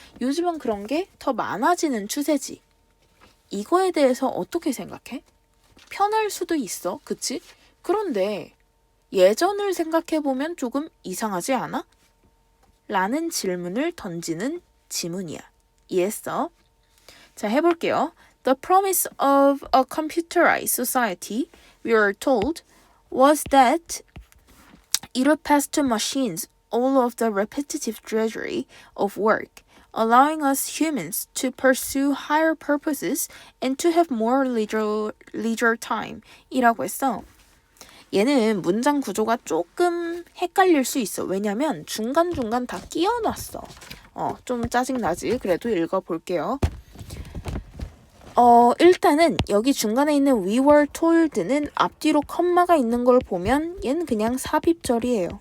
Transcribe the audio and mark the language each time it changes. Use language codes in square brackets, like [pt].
[ko] 요즘은 그런 게 더 많아지는 추세지. 이거에 대해서 어떻게 생각해? 편할 수도 있어. 그치? 그런데 예전을 생각해보면 조금 이상하지 않아? 라는 질문을 던지는 지문이야. 이해했어? 자, 해볼게요. [en] The promise of a computerized society, we are told, was that it would pass to machines all of the repetitive drudgery of work, allowing us humans to pursue higher purposes and to have more leisure time [ko] 이라고 했어. 얘는 문장 구조가 조금 헷갈릴 수 있어. 왜냐면 중간중간 다 끼워놨어. 좀 짜증나지? 그래도 읽어볼게요. 일단은 여기 중간에 있는 [en] we were told [ko] 는 앞뒤로 컴마가 있는 걸 보면 얘는 그냥 삽입절이에요.